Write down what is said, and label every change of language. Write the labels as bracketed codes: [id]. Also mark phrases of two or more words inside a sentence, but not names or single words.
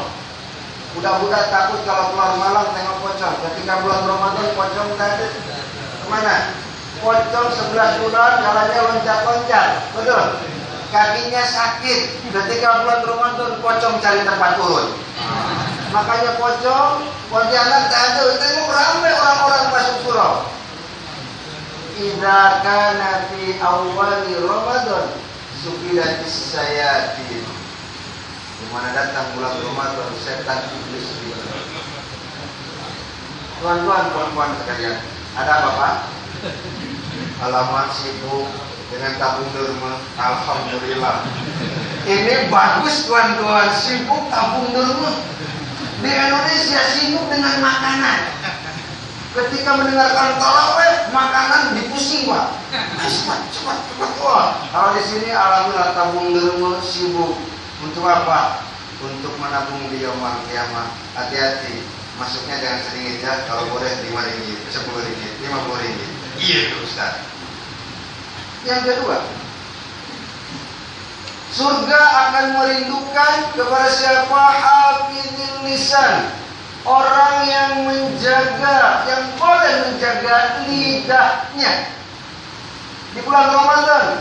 [ms] Budak-budak takut kalau keluar malam tengok pocong. Ketika bulan Ramadan pocong tak ada. Kemana? Pocong 11 bulan jalannya loncat-loncat. Betul? Kakinya sakit. Ketika bulan Ramadan pocong cari tempat turun. Makanya pocong Pontianak tak ada. Tengok ramai orang-orang masuk surau. [ar] إذا كان في أول رمضان صفدت الشياطين. [ms] Di mana datang bulan Ramadan setan iblis dibelenggu. Tuan-tuan, puan-puan sekalian, ada apa Pak? Alamat sibuk dengan tabung derma. Alhamdulillah. Ini bagus tuan-tuan, sibuk tabung derma. Di Indonesia sibuk dengan makanan. Ketika mendengarkan tarawih, makanan dipusing Pak. Cepat. Wah, kalau di sini alhamdulillah tabung derma sibuk. Untuk apa? Untuk menabung di [ar] يوم القيامة. [ms] Hati-hati, masuknya jangan sedikit ya. Kalau boleh 5 ringgit, 10 ringgit, 50 ringgit. Iya Ustaz. Yang kedua, surga akan merindukan kepada siapa? [ar] حافظ اللسان. [ms] Orang yang menjaga, yang boleh menjaga lidahnya di bulan Ramadan.